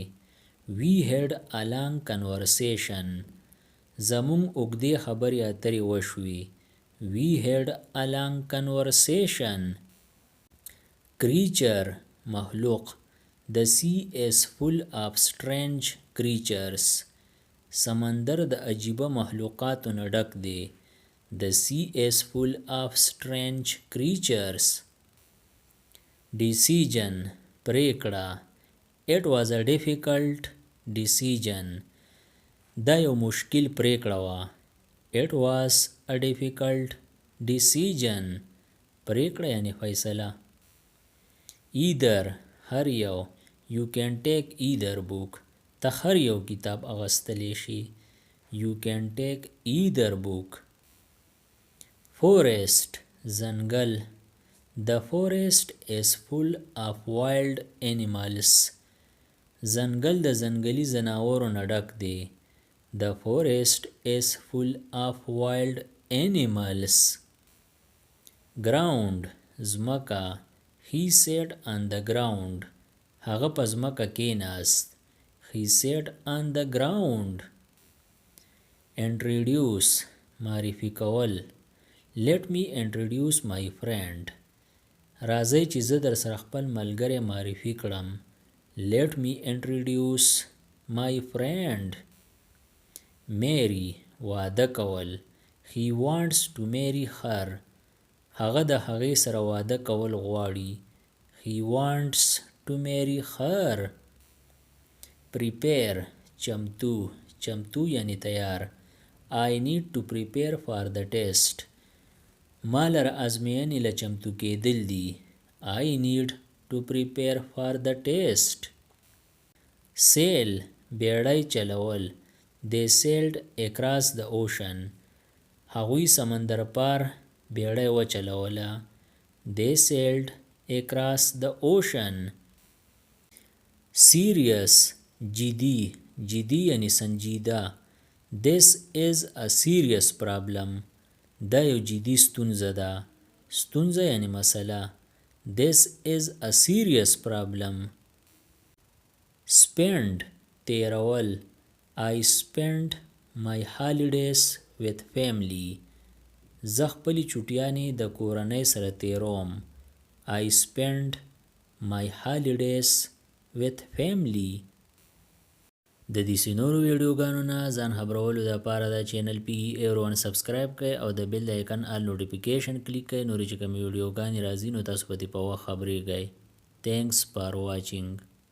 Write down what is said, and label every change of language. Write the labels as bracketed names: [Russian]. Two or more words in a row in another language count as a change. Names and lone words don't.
[English] We had a long conversation. [Pashto] زموږ اوږدې خبرې اترې وشوې. [English] We had a long conversation. Creature. مخلوق. The sea is full of strange creatures. [Pashto] سمندر د عجیبه مخلوقاتو نه ډک دی. [English] The sea is full of strange creatures. Decision. پریکړه. It was a difficult decision. [Pashto] دا یو مشکل پریکړه وه. [English] It was a difficult decision. [Pashto] پریکړه یعنی فیصله. Either. هر یو. [English] You can take either book. [Pashto] ته هر یو کتاب اغستلی شي. [English] You can take either book. Forest. ځنګل. The forest is full of wild animals. [Pashto] ځنګل د ځنګلي ځناورو نه ډک دی. [English] The forest is full of wild animals. Ground. ځمکه. He sat on the ground. [Pashto] هغه په ځمکه کېناست. [English] He sat on the ground. Introduce. [Pashto] معرفي کول. [English] Let me introduce my friend. [Pashto] راځئ چې زه در سره خپل ملګری معرفي کړم. [English] Let me introduce my friend. Marry. [Pashto] واده کول. [English] He wants to marry her. [Pashto] هغه د هغې سره واده کول غواړي. [English] He wants to marry her. Prepare. [Pashto] چمتو. چمتو یعنی تیار. [English] I need to prepare for the test. [Pashto] ما لره ازموینې له چمتو کېدل دي. [English] I need to prepare for the test. Sail. [Pashto] بیړۍ چلول. [English] They sailed across the ocean. [Pashto] هغوی سمندر پار بیړۍ وچلوله. [English] They sailed across the ocean. Serious. [Pashto] جدي. جدي یعنی سنجیده. [English] This is a serious problem. [Pashto] دا یو جدي ستونزه ده. ستونزه یعنی مسله. [English] This is a serious problem. Spend. تیرول. I spent my holidays with family. [Pashto] زه خپلې چوټیانې د کورنۍ سره تیروم. [English] I spent my holidays with family. [Pashto] د دې نورو ویډیوګانو نه ځان خبرولو دپاره د چینل PE سبسکرایب کړئ او د بیل د آیکن [English] all notification [Pashto] کلیک کړئ. نورې چې کومې ویډیوګانې راځي نو تاسو په دې په وخت خبریږئ. [English] Thanks for watching.